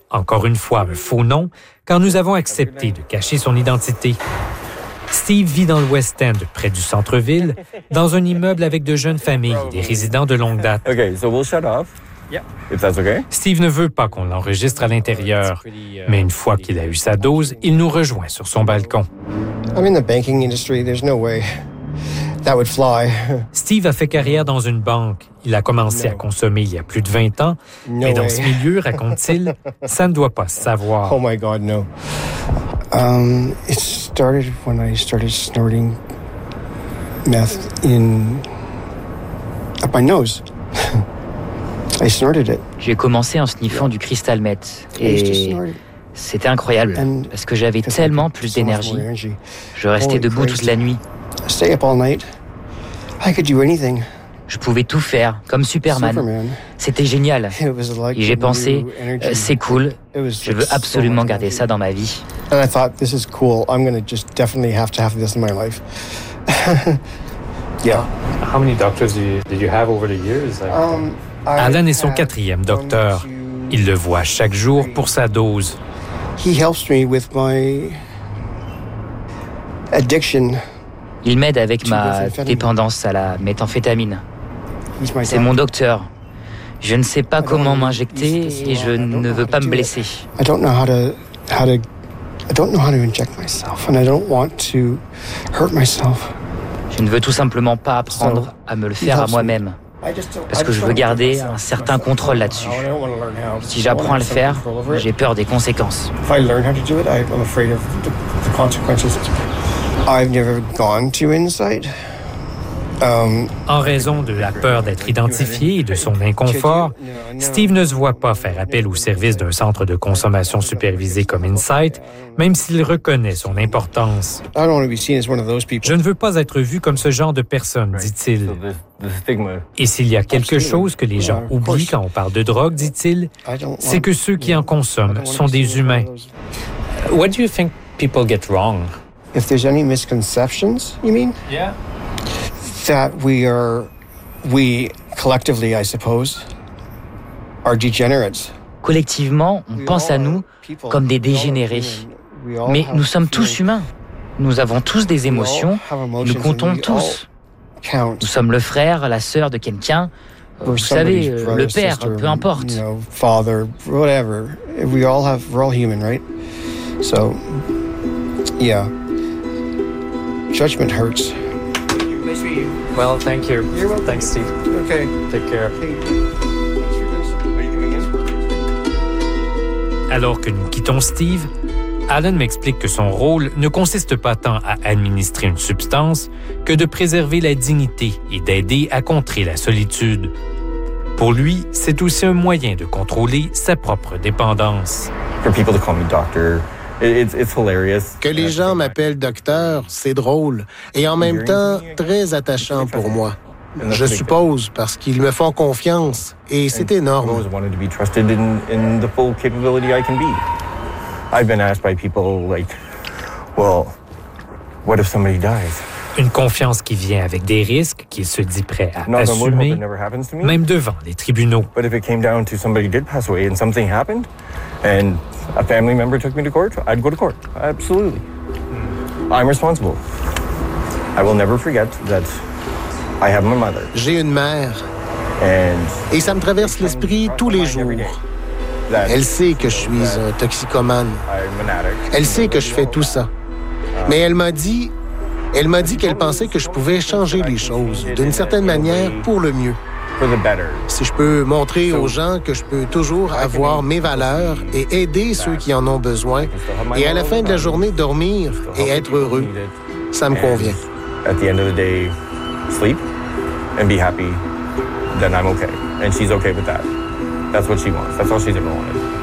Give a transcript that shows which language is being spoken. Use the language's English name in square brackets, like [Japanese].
[French] Encore une fois, un faux nom, car nous avons accepté de cacher son identité. Steve vit dans le West End, près du centre-ville, dans un immeuble avec de jeunes familles, des résidents de longue date. [English] Okay, so we'll shut off. If that's okay. [French] Steve ne veut pas qu'on l'enregistre à l'intérieur, mais une fois qu'il a eu sa dose, il nous rejoint sur son balcon. [English] I'm in the banking industry. There's no way that would fly. [French] Steve a fait carrière dans une banque. Il a commencé à consommer il y a plus de 20 ans, mais dans ce milieu, raconte-t-il, ça ne doit pas se savoir. [English] Oh my God, no. It started when I started snorting meth in up my nose. I snorted it. [French] J'ai commencé en sniffant du crystal meth et c'était incroyable parce que j'avais tellement plus d'énergie. Je restais debout toute la nuit. [English] I stayed up all night. I could do anything. [French] Je pouvais tout faire, comme Superman. C'était génial. Et j'ai pensé, c'est cool, je veux absolument garder ça dans ma vie. Alan est son 4e docteur. Il le voit chaque jour pour sa dose. [English] He helps me with my addiction. [French] Il m'aide avec ma dépendance à la méthamphétamine. C'est mon docteur. Je ne sais pas comment m'injecter et je ne veux pas me blesser. [English] I don't know how to inject myself and I don't want to hurt myself. [French] Je ne veux tout simplement pas apprendre à me le faire à moi-même. Parce que je veux garder un certain contrôle là-dessus. Si j'apprends à le faire, j'ai peur des conséquences. [English] If I learn how to do it, I'm afraid of the consequences. I've never gone to Insight. [French] En raison de la peur d'être identifié et de son inconfort, Steve ne se voit pas faire appel au service d'un centre de consommation supervisé comme Insight, même s'il reconnaît son importance. Je ne veux pas être vu comme ce genre de personne, dit-il. Et s'il y a quelque chose que les gens oublient quand on parle de drogue, dit-il, c'est que ceux qui en consomment sont des humains. [English] What do you think people get wrong? If there's any misconceptions, you mean? Yeah. That we collectively, I suppose, are degenerates. [French] Collectivement, on pense à nous comme des dégénérés. Mais nous sommes tous humains. Nous avons tous des émotions. Nous comptons tous. Nous sommes le frère, la sœur de quelqu'un. Vous savez, le père, peu importe. [English] Father, whatever. We're all human, right? So, yeah. Judgment hurts. Well, thank you. You're welcome. Thanks, Steve. Okay. Take care. Okay. [French] Alors que nous quittons Steve, Alan m'explique que son rôle ne consiste pas tant à administrer une substance que de préserver la dignité et d'aider à contrer la solitude. Pour lui, c'est aussi un moyen de contrôler sa propre dépendance. [English] For people to call me doctor. It's hilarious. [French] Que les gens m'appellent docteur, c'est drôle et en même temps très attachant pour moi. Je suppose parce qu'ils me font confiance et c'est énorme. [English] I've always wanted to be trusted in the full capability I can be. I've been asked by people like, well, what if somebody dies? [French] Une confiance qui vient avec des risques qu'il se dit prêt à assumer, même devant les tribunaux. [English] But if it came down to somebody did pass away and something happened, and a family member took me to court, I'd go to court. Absolutely. I'm responsible. I will never forget that I have my mother. [French] J'ai une mère. Et ça me traverse l'esprit tous les jours. Elle sait que je suis un toxicomane. Elle sait que je fais tout ça. Mais elle m'a dit qu'elle pensait que je pouvais changer les choses, d'une certaine manière, pour le mieux. [English] For the better. [French] Si je peux montrer aux gens que je peux toujours avoir mes valeurs et aider ceux qui en ont besoin, et à la fin de la journée, dormir et être heureux, ça me convient. [English] At the end of the day, sleep and be happy, then I'm okay. And she's okay with that. That's what she wants. That's all she's ever wanted.